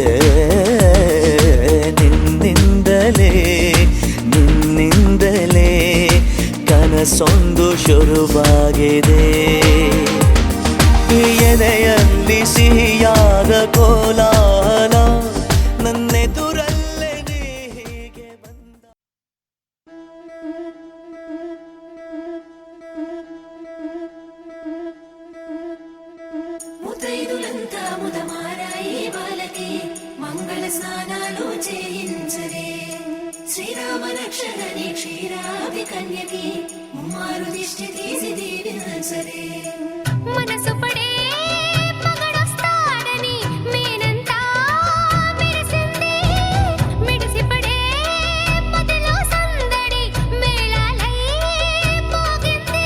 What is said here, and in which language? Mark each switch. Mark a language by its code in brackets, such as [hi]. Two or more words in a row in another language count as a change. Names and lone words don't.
[kn] ನಿನ್ನಿಂದಲೇ ನಿನ್ನಿಂದಲೇ ಕನಸೊಂದು ಶುರುವಾಗಿದೆ. ಎದೆಯಲ್ಲಿ ಸಿಹಿಯಾದ ಕೋಲಾಹಲ, ನನ್ನೆದುರಲ್ಲೇ ನೀ ಹೀಗೆ ಬಂದ. [te] ముతైదులంతా ముదమారాయి బాలకి మంగళ స్నానాలు చేయించరే. శ్రీరామ రక్షణని క్షీరాది కన్యకి ముమ్మారు దిష్టి తీసి చేయించరే మనసు పడే మగడొస్తాడని మేనంతా మెరిసింది మిడిసి పడే మదిలో సందడి మేళాలై మోగింది